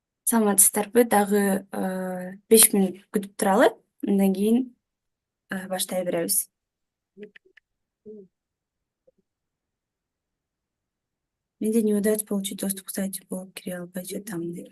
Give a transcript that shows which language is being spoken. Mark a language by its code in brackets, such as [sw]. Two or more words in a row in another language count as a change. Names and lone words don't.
[ky] Саламатсыздарбы? Дагы 5 мүнөт күтүп туралы. Андан кийин баштай беребиз. [ru] Менде не удается получить доступ к сайту, [ky] блог кире албай жатам деп.